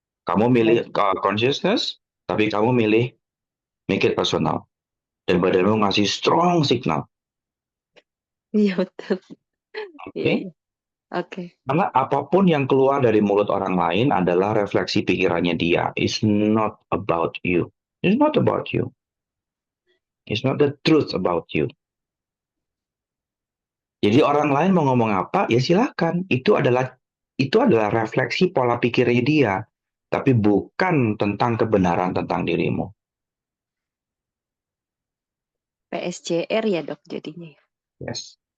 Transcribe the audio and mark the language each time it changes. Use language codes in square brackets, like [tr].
[id] Kamu milih consciousness, tapi kamu milih [en] make it personal. [id] Dan badanmu ngasih [en] strong signal. [id] Iya betul. Oke? Iya. Oke. Karena apapun yang keluar dari mulut orang lain adalah refleksi pikirannya dia. [en] It's not about you. It's not about you. It's not the truth about you. [id] Jadi orang lain mau ngomong apa, ya silakan. Itu adalah refleksi pola pikirnya dia. Tapi bukan tentang kebenaran tentang dirimu. PSJR ya dok jadinya. [en] Yes.